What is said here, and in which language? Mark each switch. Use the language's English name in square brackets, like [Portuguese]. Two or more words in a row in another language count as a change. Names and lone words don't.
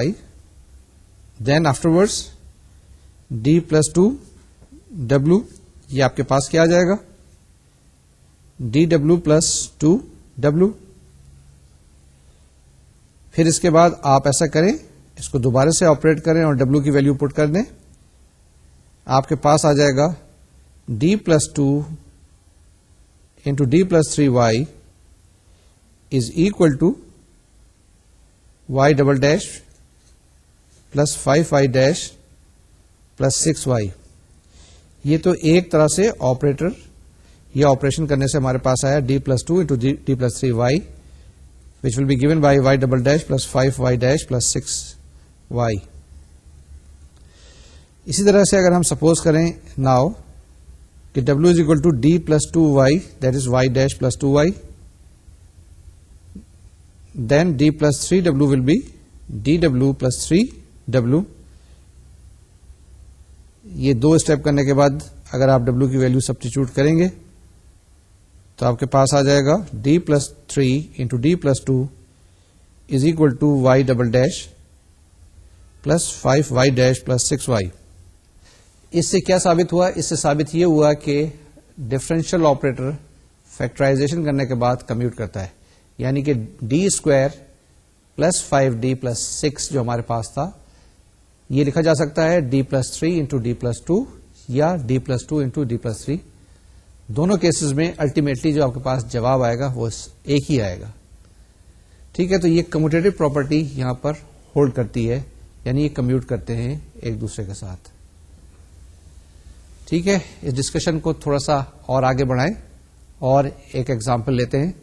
[English] then afterwards d + 2w, [Urdu] یہ آپ کے پاس کیا آ جائے گا [English] DW plus 2W. [Urdu] پھر اس کے بعد آپ ایسا کریں, اس کو دوبارہ سے آپریٹ کریں اور W کی ویلیو پٹ کر دیں. آپ کے پاس آ جائے گا [English] D plus 2 into D plus 3Y is equal to Y double dash plus 5Y dash plus 6Y. [Urdu] یہ تو ایک طرح سے آپریٹر یہ آپریشن کرنے سے ہمارے پاس آیا [English] D plus 2 into D plus 3Y which will be given by Y double dash plus 5Y dash plus 6Y. [Urdu] اسی طرح سے اگر ہم سپوز کریں ناؤ کہ [English] W is equal to D plus 2Y, that is Y dash plus 2Y, then D plus 3W will be DW plus 3W. [Urdu] یہ دو اسٹیپ کرنے کے بعد اگر آپ W کی ویلیو سبسٹیچیوٹ کریں گے تو آپ کے پاس آ جائے گا [English] D plus 3 into D plus 2 is equal to Y double dash plus 5Y dash plus 6Y. [Urdu] اس سے کیا ثابت ہوا؟ اس سے ثابت یہ ہوا کہ [English] differential operator [Urdu] فیکٹرائزیشن کرنے کے بعد کمیوٹ کرتا ہے, یعنی کہ [English] D square plus 5D plus 6 [Urdu] جو ہمارے پاس تھا یہ لکھا جا سکتا ہے [English] D plus 3 into D plus 2 [Urdu] یا [English] D plus 2 into D plus 3. [Urdu] دونوں کیسز میں الٹیمیٹلی جو آپ کے پاس جواب آئے گا وہ ایک ہی آئے گا. ٹھیک ہے, تو یہ [English] commutative property [Urdu] یہاں پر ہولڈ کرتی ہے, یعنی یہ کمیوٹ کرتے ہیں ایک دوسرے کے ساتھ. ٹھیک ہے, اس ڈسکشن کو تھوڑا سا اور آگے بڑھائیں اور ایک ایگزامپل لیتے ہیں.